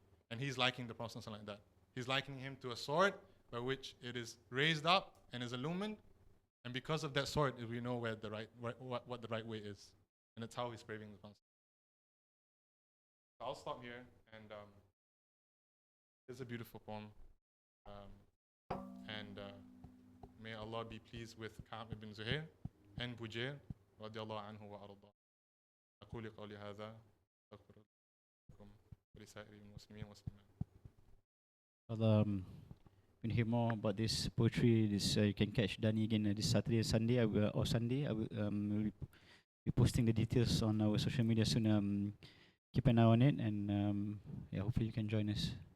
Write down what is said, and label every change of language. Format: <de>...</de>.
<en>And he's likening the Prophet ﷺ like that. He's likening him to a sword by which it is raised up and is illumined, and because of that sword, we know where the what the right way is, and that's how he's praising the Prophet. So I'll stop here, and it's a beautiful poem, and may Allah be pleased with Ka'b ibn Zuhair and Bujair radiallahu anhu wa arda.</en> <ar>أقول قولي هذا أستغفر لكم ولسائر المسلمين والمسلمات.</ar> <en>When you hear more about this poetry, you can catch Dani again this Saturday and Sunday. I will be posting the details on our social media soon. Keep an eye on it, and hopefully you can join us.</en>